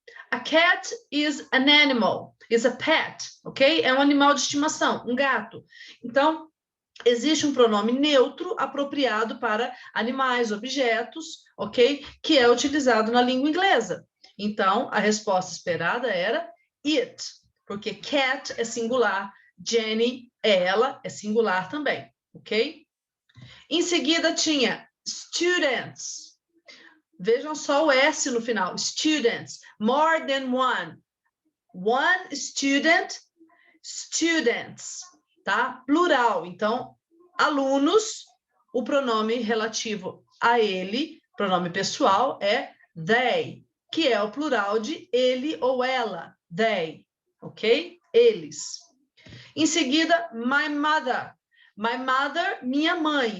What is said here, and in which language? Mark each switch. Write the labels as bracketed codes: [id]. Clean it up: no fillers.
[en] A cat is an animal, is a pet, ok? [pt] É um animal de estimação, um gato. Então, existe um pronome neutro apropriado para animais, objetos, ok? Que é utilizado na língua inglesa. Então, a resposta esperada era it, porque cat é singular, Jenny é ela, é singular também, ok? Em seguida tinha students. Vejam só o S no final, students, [en] more than one. One student, students, tá? [pt] Plural, então, alunos, o pronome relativo a ele, pronome pessoal, é they, que é o plural de ele ou ela, they, ok? Eles. Em seguida, [en] my mother. My mother, [pt] minha mãe.